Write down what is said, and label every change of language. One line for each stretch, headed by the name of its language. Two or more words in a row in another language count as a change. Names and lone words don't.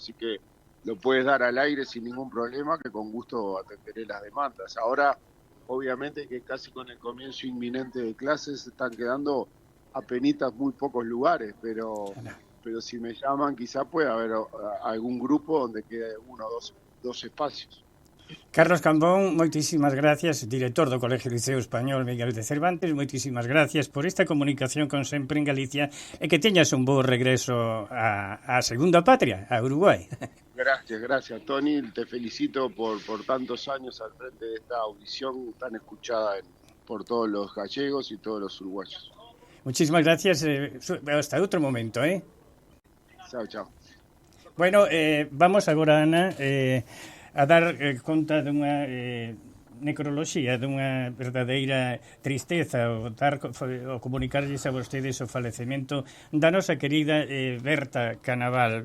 Spanish: Así que lo puedes dar al aire sin ningún problema, que con gusto atenderé las demandas. Ahora, obviamente que casi con el comienzo inminente de clases están quedando apenitas muy pocos lugares, pero si me llaman quizá puede haber algún grupo donde quede uno o dos espacios.
Galician: Carlos Cambón, moitísimas gracias, director do Colegio Liceo Español Miguel de Cervantes, moitísimas gracias por esta comunicación con Sempre en Galicia e que teñas un bo regreso a segunda patria, a Uruguai.
Spanish: Gracias, Tony, te felicito por tantos años al frente de esta audición tan escuchada por todos los gallegos y todos los uruguayos. Muchísimas gracias, hasta outro momento, Chao.
Galician: Bueno, vamos agora, Ana, a dar conta dunha necroloxía, dunha verdadeira tristeza, o comunicarlles a vostedes o falecemento da nosa querida Berta Canaval.